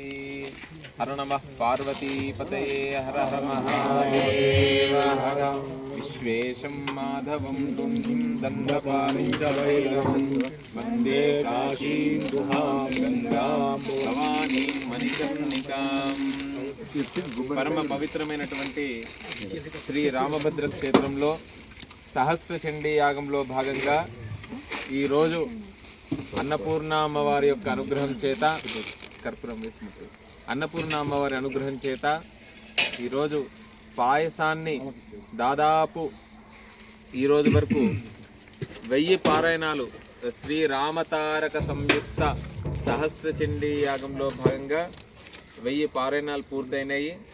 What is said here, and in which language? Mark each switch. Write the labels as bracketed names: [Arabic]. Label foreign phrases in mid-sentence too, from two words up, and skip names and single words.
[Sanskrit] हर नमः पार्वतीपतये हर हर महादेव हर। विश्वेशं माधवं तुङ्गिं दण्डपाणिं च भैरवं वन्दे काशीं गुहां गंगां भवानीं मणिकर्णिकाम्। [Telugu] పరమ పవిత్రమైనటువంటి శ్రీ రామభద్ర క్షేత్రంలో సహస్ర చండీ యాగంలో భాగంగా ఈరోజు అన్నపూర్ణ అమ్మవారి యొక్క అనుగ్రహం చేత అన్నపూర్ణ అమ్మవారి అనుగ్రహం చేత ఈరోజు పాయసాన్ని దాదాపు ఈరోజు వరకు 1000 పారాయణాలు శ్రీ రామతారక సంయుక్త సహస్ర చండీ యాగంలో భాగంగా 1000 పారాయణాలు పూర్తయినాయి.